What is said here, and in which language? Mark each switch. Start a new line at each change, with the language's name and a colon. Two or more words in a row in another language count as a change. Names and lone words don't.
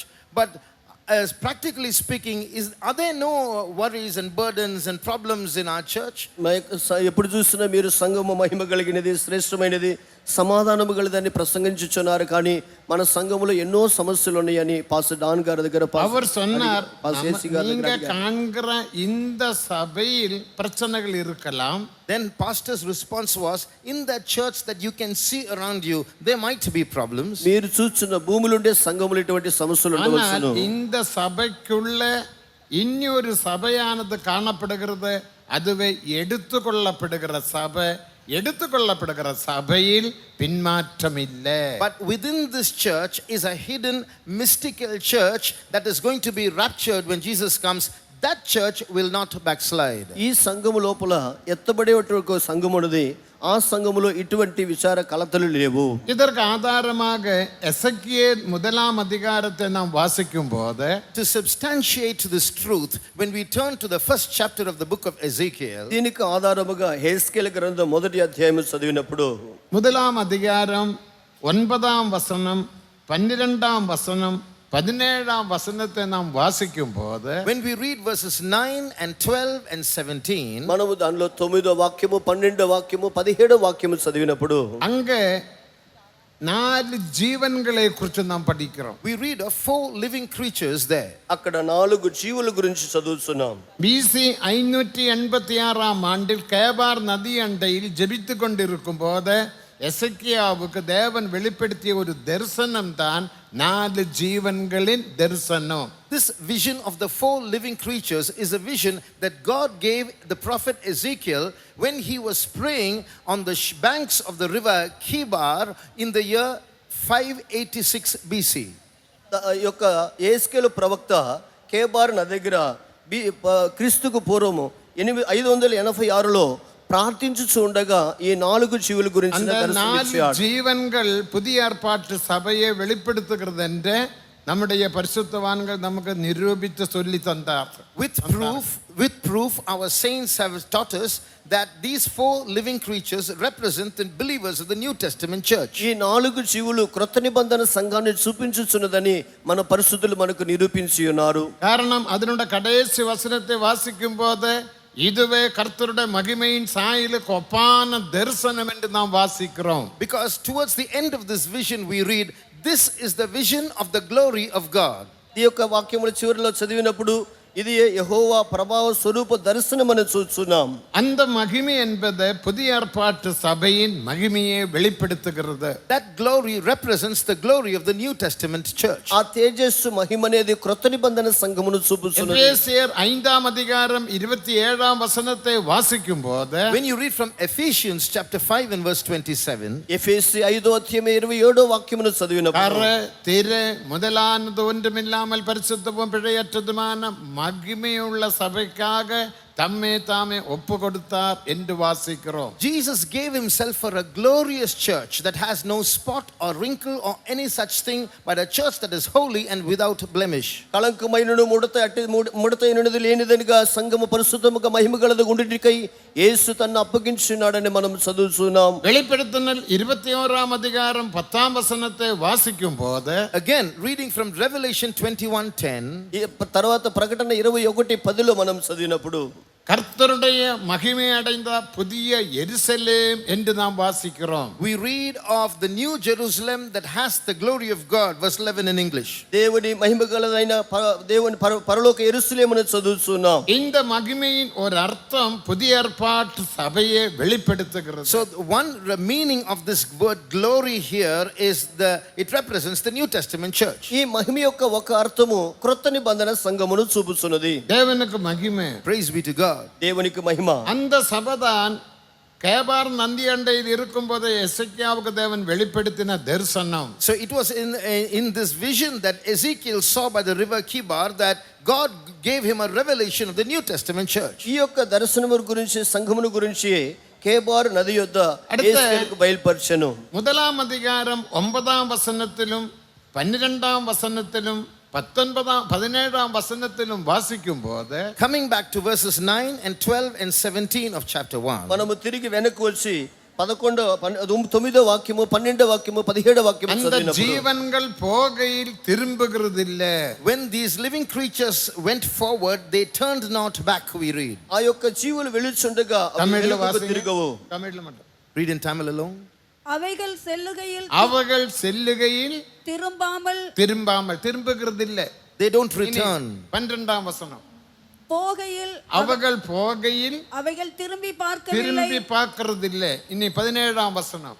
English: But as practically speaking, are there no worries and burdens and problems in our church?
Telugu: ఎప్పుడు చూసినా మీరు సంఘము మహిమ కలిగినది, శ్రేష్టమైనది, సమాధానము కలిదని ప్రసంగించుచున్నారు, కానీ మన సంఘములో ఎన్నో సమస్యలు ఉన్నాయని పాస్టర్ డాన్ గారి దగ్గర
Tamil: அவர் சொன்னார்,
Telugu: పాస్టర్ ఏసీ గారి
Tamil: நீங்க
Telugu: దగ్గర
Tamil: காண்கிற இந்த சபையில் பிரச்சனைகள் இருக்கலாம்.
English: Then pastor's response was, in that church that you can see around you, there might be problems.
Telugu: మీరు చూస్తున్న భూములుండే సంఘములు ఇటువంటి సమస్యలు
Tamil: ஆனால்
Telugu: ఉండవచ్చును.
Tamil: இந்த சபைக்குள்ள இன்னொரு சபையானது காணப்படுகிறது. அதுவே எடுத்துக்கொள்ளப்படுகிற சபை. எடுத்துக்கொள்ளப்படுகிற சபையில் பின்மாற்றம் இல்லை.
English: But within this church is a hidden mystical church that is going to be raptured when Jesus comes. That church will not backslide.
Telugu: ఈ సంఘము లోపల ఎత్తబడేటువంటి సంఘం ఉన్నది. ఆ సంఘములో ఇటువంటి విచార కలతలు లేవు.
Tamil: இதற்கு ஆதாரமாக எசேக்கியேல் 1 அதிகாரத்தை நாம் வாசிக்கும் போது,
English: To substantiate this truth, when we turn to the first chapter of the book of Ezekiel,
Telugu: దీనికి ఆధారముగా హెస్కేలు గ్రంథం 1వ అధ్యాయం చదివినప్పుడు
Tamil: 1 அதிகாரம் 9 வசனம், 12 வசனம், 17 வசனத்தை நாம் வாசிக்கும் போது
English: When we read verses 9 and 12 and 17,
Telugu: మనము దానిలో 9వ వాక్యము 12వ వాక్యము 17వ వాక్యము చదివినప్పుడు
Tamil: அங்கே 4 ஜீவன்களை குறித்து நாம் படிக்கிறோம்.
English: we read of 4 living creatures there.
Telugu: అక్కడ 4 జీవుల గురించి చదువుతున్నాం.
Tamil: BC 586 ஆண்டில் கேபார் நதி அண்டையில் ஜெபித்து கொண்டிருக்கும் போது எசேக்கியாவுக்கு தேவன் வெளிப்படுத்திய ஒரு தரிசனம் தான் 4 ஜீவன்களின் தரிசனம்.
English: This vision of the 4 living creatures is a vision that God gave the prophet Ezekiel when he was praying on the banks of the river Kibar in the year 586 BC.
Telugu: యొక్క యేస్కేలు ప్రవక్త కేబార్ నది దగ్గర క్రీస్తుకు పూర్వము 586లో ప్రార్థించుచు ఉండగా ఈ 4 జీవుల గురించి
Tamil: அந்த 4 ஜீவன்கள் புதிய ஏற்பாட்டு சபையை வெளிப்படுத்துகிறது என்று நம்முடைய பரிசுத்தவான்கள் நமக்கு நிரூபித்து சொல்லி தந்தார்.
English: With proof our saints have taught us that these 4 living creatures represent the believers of the New Testament church.
Telugu: ఈ 4 జీవులు క్రొత్త నిబంధన సంఘాన్ని చూపించుచున్నదని మన పరిశుద్ధులు మనకు నిరూపించి ఉన్నారు.
Tamil: காரணம் அதனுடைய கடைசி வசனத்தை வாசிக்கும் போது இதுவே கர்த்தருடைய மகிமையின் சாயலுக்கு ஒப்பான தரிசனம் என்று நாம் வாசிக்கிறோம்.
English: Because towards the end of this vision we read, this is the vision of the glory of God.
Telugu: ఈ యొక్క వాక్యముల చివరిలో చదివినప్పుడు ఇది యెహోవా ప్రభావ స్వరూప దర్శనమని చూస్తున్నాం.
Tamil: அந்த மகிமை என்பது புதிய ஏற்பாட்டு சபையின் மகிமையை வெளிப்படுத்துகிறது.
English: That glory represents the glory of the New Testament church.
Telugu: ఆ తేజస్సు మహిమ అనేది క్రొత్త నిబంధన సంఘమును చూపుచున్నది.
Tamil: எபேசியர் 5 அதிகாரம் 27 வசனத்தை வாசிக்கும் போது
English: When you read from Ephesians chapter 5 and verse 27,
Telugu: ఎఫెసీ 5వ అధ్యాయం 27వ వాక్యమును చదివినప్పుడు
Tamil: கர திரு முதலானது ஒன்றுமில்லாமல் பரிசுத்தமும் பிழையற்றதுமான மகிமையுள்ள சபைக்காக தம்மே தாமே ஒப்பு கொடுத்தார் என்று வாசிக்கிறோம்.
English: Jesus gave himself for a glorious church that has no spot or wrinkle or any such thing, but a church that is holy and without blemish.
Telugu: కళంకమైనను ముడతైనది లేనిదనిగా సంఘము పరిశుద్ధముగా మహిమగలది ఉండుటకై యేసు తన్ను అప్పగించున్నాడని మనం చదువుతున్నాం.
Tamil: வெளிப்படுத்துதல் 21 அதிகாரம் 10 வசனத்தை வாசிக்கும் போது
English: Again, reading from Revelation 21:10,
Telugu: తర్వాత ప్రకటన 21:10లో మనం చదివినప్పుడు
Tamil: கர்த்தருடைய மகிமை அடைந்த புதிய எருசலேம் என்று நாம் வாசிக்கிறோம்.
English: we read of the new Jerusalem that has the glory of God, verse 11 in English.
Telugu: దేవుని మహిమగలదైన దేవుని పరలోక యెరూషలేమును చదువుతున్నాం.
Tamil: இந்த மகிமையின் ஒரு அர்த்தம் புதிய ஏற்பாட்டு சபையை வெளிப்படுத்துகிறது.
English: So one meaning of this word glory here is it represents the New Testament church.
Telugu: ఈ మహిమ యొక్క ఒక అర్థము క్రొత్త నిబంధన సంఘమును చూపుచున్నది.
Tamil: தேவனுக்கு மகிமை.
English: Praise be to God.
Telugu: దేవునికి మహిమ.
Tamil: அந்த சபைதான் கேபார் நந்தி அண்டையில் இருக்கும்போது எசேக்கியாவுக்கு தேவன் வெளிப்படுத்தின தரிசனம்.
English: So it was in this vision that Ezekiel saw by the river Kibar that God gave him a revelation of the New Testament church.
Telugu: ఈ యొక్క దర్శనము గురించి సంఘమును గురించి కేబార్ నది యొద్ద యేసుకు బయలుపరిచెను.
Tamil: 1 அதிகாரம் 9 வசனத்திலும் 12 வசனத்திலும் 17 வசனத்திலும் வாசிக்கும் போது
English: Coming back to verses 9 and 12 and 17 of chapter 1,
Telugu: మనము తిరిగి వెనక్కి వచ్చి 9వ వాక్యము 12వ వాక్యము 17వ వాక్యము
Tamil: அந்த
Telugu: చదివినప్పుడు
Tamil: ஜீவன்கள் போகையில் திரும்புகிறதில்ல.
English: when these living creatures went forward, they turned not back, we read.
Telugu: ఆ యొక్క జీవులు వెలుచుండగా అవి
Tamil: தமிழ்ல
Telugu: వెనుకకు
Tamil: வாசிங்க.
Telugu: తిరగవు.
Tamil: தமிழ்ல மட்டும்.
English: Read in Tamil alone.
Tamil: அவைகள் செல்லுகையில் திரும்பாமல் திரும்புகிறதில்ல.
English: They don't return.
Tamil: 12 வசனம். போகையில் அவர்கள் போகையில் அவைகள் திரும்பி பார்க்கவில்லை. பார்க்கிறதில்ல. இனி 17 வசனம்.